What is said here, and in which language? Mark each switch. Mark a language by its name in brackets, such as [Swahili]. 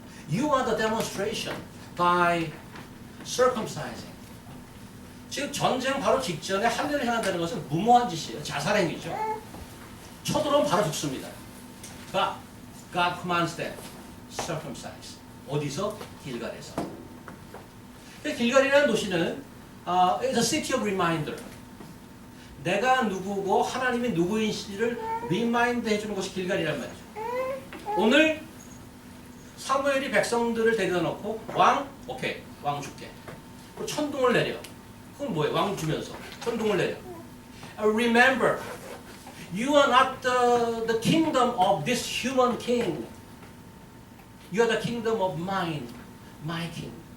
[English] You are the demonstration by circumcising. [Korean] 지금 전쟁 바로 직전에 할례를 행한다는 것은 무모한 짓이에요. 자살행위죠. 쳐들어오면 바로 죽습니다. [English] But God commands them circumcise. [Korean] 어디서? 길갈에서. 길갈이라는 도시는 [English] it's a city of reminder. [Korean] 내가 누구고 하나님이 누구인지를 리마인드 해주는 것이 길갈이란 말이죠. 오늘 사무엘이 백성들을 데려다 놓고 오케이, 왕 줄게. 그리고 천둥을 내려. 그건 뭐예요? 왕 주면서 천둥을 내려. [English] Remember, you are not the kingdom of this human king. You are the kingdom of mine, my king.